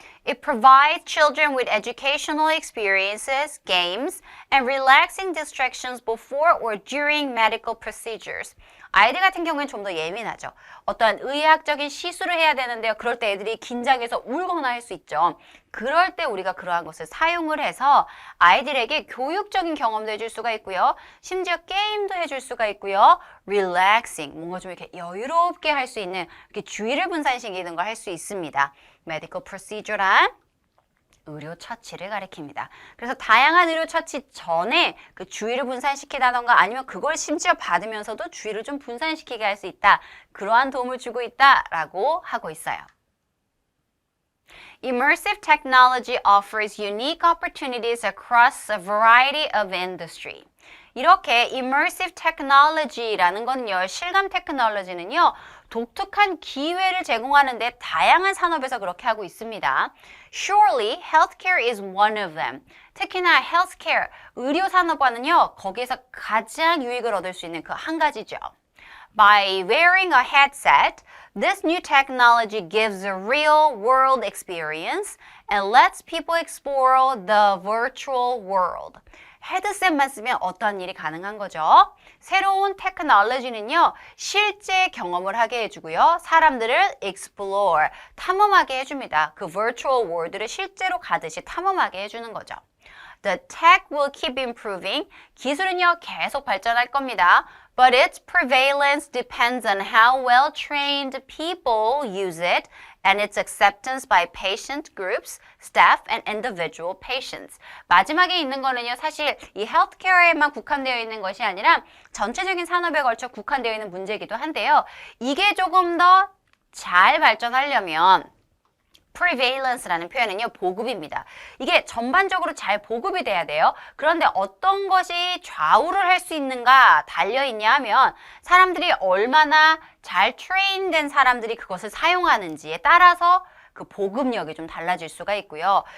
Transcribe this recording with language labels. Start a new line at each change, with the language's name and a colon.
English: It provides children with educational experiences, games, and relaxing distractions before or during medical procedures.
Korean: 아이들 같은 경우에는 좀 더 예민하죠. 어떠한 의학적인 시술을 해야 되는데요. 그럴 때 애들이 긴장해서 울거나 할 수 있죠. 그럴 때 우리가 그러한 것을 사용을 해서 아이들에게 교육적인 경험도 해줄 수가 있고요. 심지어 게임도 해줄 수가 있고요.
English: relaxing,
Korean: 뭔가 좀 이렇게 여유롭게 할 수 있는, 이렇게 주의를 분산시키는 걸 할 수 있습니다. medical procedure란 의료 처치를 가리킵니다. 그래서 다양한 의료 처치 전에 그 주의를 분산시키다던가 아니면 그걸 심지어 받으면서도 주의를 좀 분산시키게 할 수 있다. 그러한 도움을 주고 있다라고 하고 있어요.
English: Immersive technology offers unique opportunities across a variety of industry.
Korean: 이렇게
English: immersive technology
Korean: 라는 건요, 실감 테크놀로지는요, 독특한 기회를 제공하는데 다양한 산업에서 그렇게 하고 있습니다.
English: Surely, healthcare is one of them.
Korean: 특히나 healthcare, 의료 산업과는요, 거기에서 가장 유익을 얻을 수 있는 그 한 가지죠.
English: By wearing a headset, this new technology gives a real-world experience and lets people explore the virtual world.
Korean: 헤드셋만 쓰면 어떠한 일이 가능한 거죠? 새로운 테크놀로지는요, 실제 경험을 하게 해주고요. 사람들을 explore, 탐험하게 해줍니다. 그 virtual world를 실제로 가듯이 탐험하게 해주는 거죠.
English: The tech will keep improving.
Korean: 기술은요, 계속 발전할 겁니다.
English: But its prevalence depends on how well-trained people use it and its acceptance by patient groups, staff, and individual patients.
Korean: 마지막에 있는 거는요, 사실 이 헬스케어에만 국한되어 있는 것이 아니라 전체적인 산업에 걸쳐 국한되어 있는 문제이기도 한데요. 이게 조금 더 잘 발전하려면 prevalence라는 표현은요, 보급입니다. 이게 전반적으로 잘 보급이 돼야 돼요. 그런데 어떤 것이 좌우를 할 수 있는가 달려있냐 하면 사람들이 얼마나 잘 트레인된 사람들이 그것을 사용하는지에 따라서 그 보급력이 좀 달라질 수가 있고요.